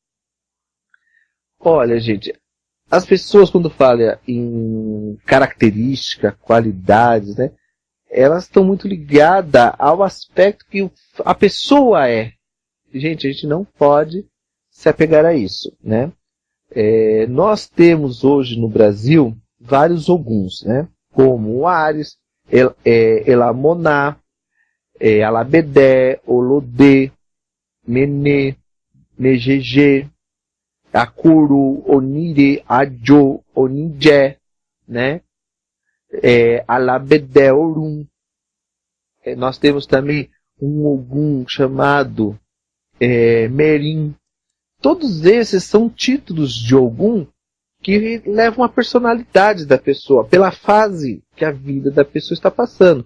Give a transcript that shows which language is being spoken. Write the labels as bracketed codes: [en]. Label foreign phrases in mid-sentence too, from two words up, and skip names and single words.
[pt] Olha, gente, as pessoas quando falam em característica, qualidades, né, elas estão muito ligadas ao aspecto que a pessoa é. Gente, a gente não pode se apegar a isso, né? Nós temos hoje no Brasil vários Oguns, né? Como o Ares, Elamoná, Alabedé, Olodê, Menê, Megegê, Akuru, Onire, Ajo, Onijé, né? Alabedé, Orum. Nós temos também um Ogum chamado Merim. Todos esses são títulos de Ogum que levam a personalidade da pessoa, pela fase que a vida da pessoa está passando.